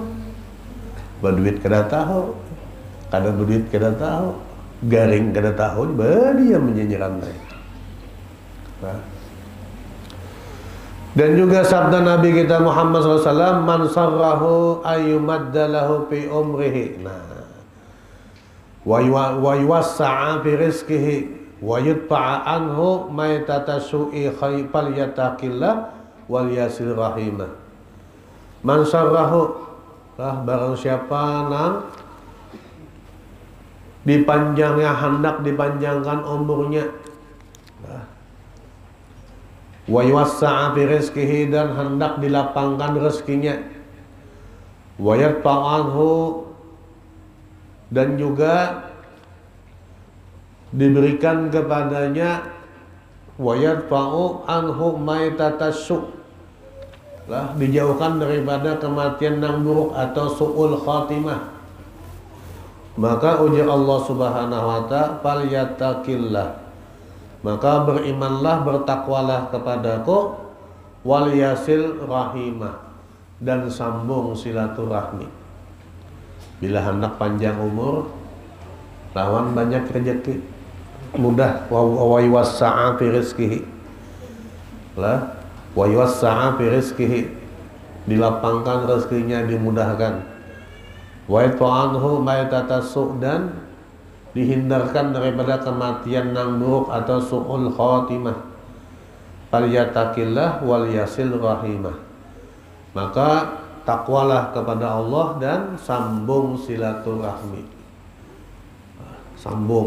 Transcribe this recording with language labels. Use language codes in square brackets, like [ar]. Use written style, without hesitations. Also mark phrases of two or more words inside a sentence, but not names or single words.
[bjn] Berduit kada tahu, kada berduit kada tahu, garing kada tahu, berdiam menyanyikan nih. Nah. Dan juga sabda Nabi kita Muhammad SAW, [ar] من سره أن يمد له في عمره. [bjn] Nah, [ar] ويوسع في رزقه ويدفع عنه ميتة السوء فليتق الله وليصل رحمه. من سره, [bjn] barang siapa nang dipanjangnya, hendak dipanjangkan umurnya, [ar] ويوسع في رزقه, [bjn] dan hendak dilapangkan rezekinya, [ar] ويدفع عنه, [bjn] dan juga diberikan kepadanya, [ar] ويدفع عنه ميتة السوء, [bjn] lah dijauhkan daripada kematian yang buruk atau [ar] سوء الخاتمة. [bjn] Maka ujar Allah [ar] سبحانه وتعالى, [bjn] falyattaqillah, maka berimanlah, bertakwalah kepadaku, [ar] وليصل رحمه, [bjn] dan sambung silaturahmi. Bila hendak panjang umur, lawan banyak rezeki, mudah. [ar] ويوسع في رزقه, lah ويوسع في رزقه, [bjn] dilapangkan rezekinya, dimudahkan. [ar] ويدفع عنه ميتة السوء, [bjn] dan dihindarkan daripada kematian yang buruk atau [ar] سوء الخاتمة. فليتق الله وليصل رحمه. [bjn] Maka takwalah kepada Allah dan sambung silaturahmi. Sambung.